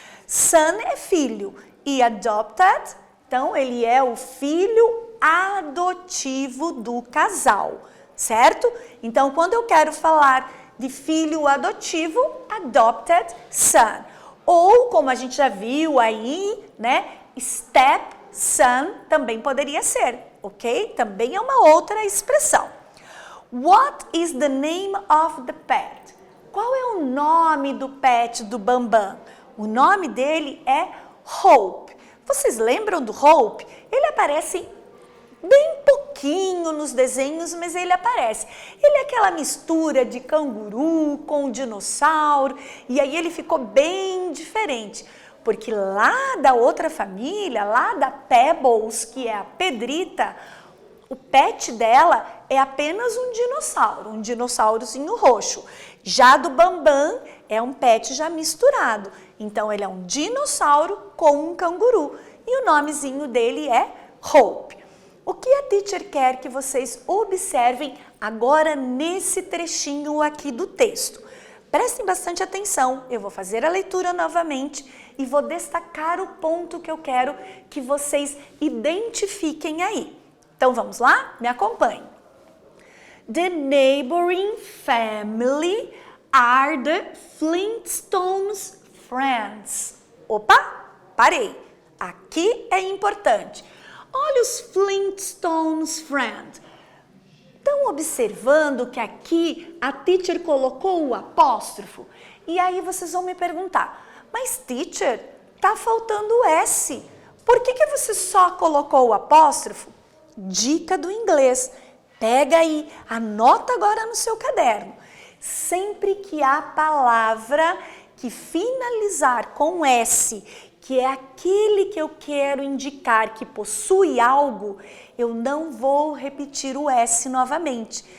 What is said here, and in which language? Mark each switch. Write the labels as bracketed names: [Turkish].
[Portuguese] Son é filho e adopted, então ele é o filho adotivo do casal, certo? Então, quando eu quero falar de filho adotivo, adopted son. Ou, como a gente já viu aí, né, stepson também poderia ser, ok? Também é uma outra expressão. [English] What is the name of the pet? [Portuguese] Qual é o nome do pet do Bambam? O nome dele é Hope. Vocês lembram do Hope? Ele aparece bem pouquinho nos desenhos, mas ele aparece. Ele é aquela mistura de canguru com dinossauro, e aí ele ficou bem diferente. Porque lá da outra família, lá da Pebbles, que é a Pedrita, o pet dela é apenas um dinossaurozinho roxo. Já do Bambam é um pet já misturado. Então ele é um dinossauro com um canguru. E o nomezinho dele é Hope. O que a teacher quer que vocês observem agora nesse trechinho aqui do texto? Prestem bastante atenção, eu vou fazer a leitura novamente e vou destacar o ponto que eu quero que vocês identifiquem aí. Então vamos lá? Me acompanhem. [English] The neighboring family are the Flintstones friends. [Portuguese] Opa, parei. Aqui é importante. Olha os Flintstones friends. Estão observando que aqui a teacher colocou o apóstrofo? E aí vocês vão me perguntar, mas teacher, tá faltando o S. Por que você só colocou o apóstrofo? Dica do inglês. Pega aí, anota agora no seu caderno. Sempre que a palavra que finalizar com S, que é aquele que eu quero indicar que possui algo, eu não vou repetir o S novamente.